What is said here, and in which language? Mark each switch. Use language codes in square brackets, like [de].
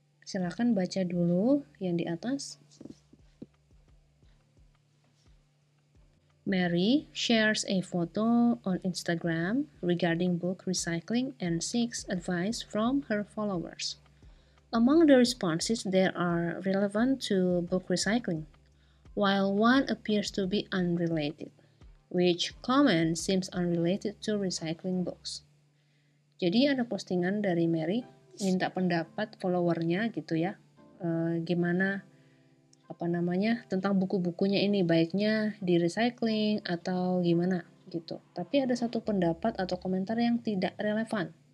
[id] Silakan baca dulu yang di atas. [en] Mary shares a photo on Instagram regarding book recycling and seeks advice from her followers. Among the responses there are relevant to book recycling, while one appears to be unrelated. Which comment seems unrelated to recycling books? [id] Jadi ada postingan dari Mary minta pendapat followernya gitu ya, gimana tentang buku-bukunya ini, baiknya di recycling atau gimana gitu. Tapi ada satu pendapat atau komentar yang tidak relevan.